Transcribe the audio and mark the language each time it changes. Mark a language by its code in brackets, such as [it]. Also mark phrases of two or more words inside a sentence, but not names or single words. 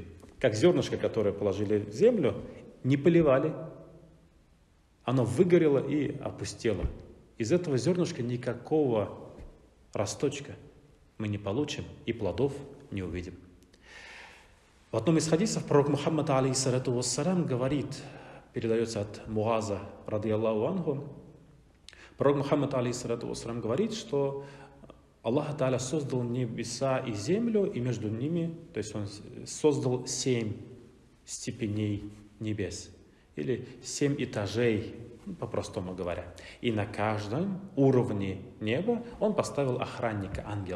[ru] Как зернышко, которое положили в землю, не поливали, оно выгорело и опустело. Из этого зернышка никакого росточка мы не получим и плодов не увидим. В одном из хадисов пророк Мухаммад, [ar] عليه الصلاة والسلام, [ru] говорит, передается от Муаза, [ar] رضي الله عنه, пророк Мухаммад, عليه الصلاة والسلام, [ru] говорит, что Аллах Та'аля создал небеса и землю, и между ними, то есть Он создал 7 степеней небес, или 7 этажей, по-простому говоря. И на каждом уровне неба Он поставил охранника, ангела.